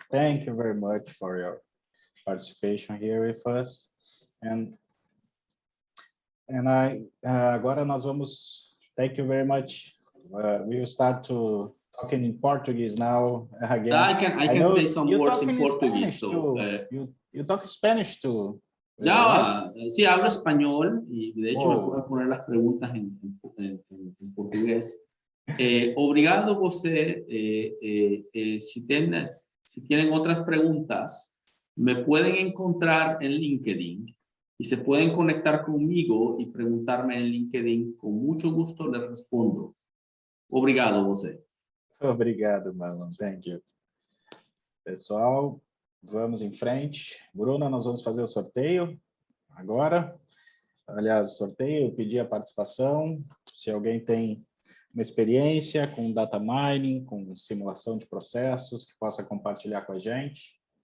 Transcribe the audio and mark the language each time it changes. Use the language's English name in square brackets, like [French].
[English] Thank you very much for your participation here with us. And [Portuguese] agora nós vamos, [English] thank you very much. We will start to talking in Portuguese now again. I can say some words in Portuguese. So, you talk Spanish too. [Spanish] Ya, sí, hablo español y de hecho me puedo poner las preguntas en portugués. [Portuguese] Obrigado você. [Spanish] Si tienen otras preguntas, me pueden encontrar en LinkedIn y se pueden conectar conmigo y preguntarme en LinkedIn. Con mucho gusto les respondo. [Portuguese] Obrigado você. Obrigado, Marlon. [English] Thank you. [Portuguese] Pessoal, vamos em frente. Bruna, nós vamos fazer o sorteio agora. Aliás, o sorteio, eu pedi a participação. Se alguém tem uma experiência com data mining, com simulação de processos, que possa compartilhar com a gente.